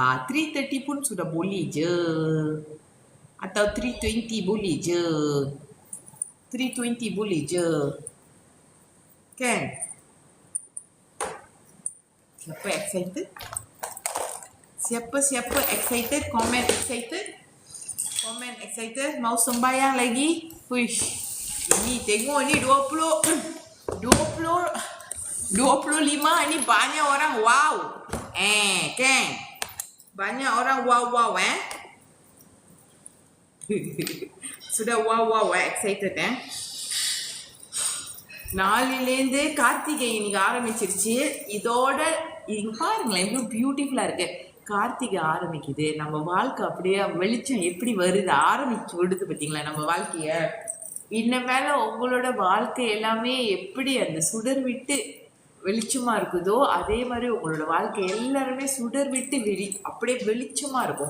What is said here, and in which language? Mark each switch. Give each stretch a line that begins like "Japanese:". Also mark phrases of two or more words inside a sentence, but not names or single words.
Malay: 3:30 pun sudah boleh je. Atau 3:20 boleh je. 3:20 boleh je. Kan? Siapa excited? Siapa excited?
English: Comment excited? Comment excited?
Malay: Mau sembahyang lagi? Wish. Ini tengok ni 20 25 ini banyak orang wow. Kan? Banyak orang wow Sudah wow excited
Tamil: நாளிலேருந்து கார்த்திகை இன்னைக்கு ஆரம்பிச்சிருச்சு. இதோட இங்க பாருங்களேன் எவ்வளவு பியூட்டிஃபுல்லா இருக்கு. கார்த்திகை ஆரம்பிக்குது, நம்ம வாழ்க்கை அப்படியே வெளிச்சம் எப்படி வருது ஆரம்பிச்சு விடுது பார்த்தீங்களா நம்ம வாழ்க்கைய. இன்னமேல உங்களோட வாழ்க்கை எல்லாமே எப்படி அந்த சுடர் விட்டு வெளிச்சமா இருக்குதோ அதே மாதிரி உங்களோட வாழ்க்கை எல்லாருமே சுடர் விட்டு அப்படியே வெளிச்சமா இருக்கும்.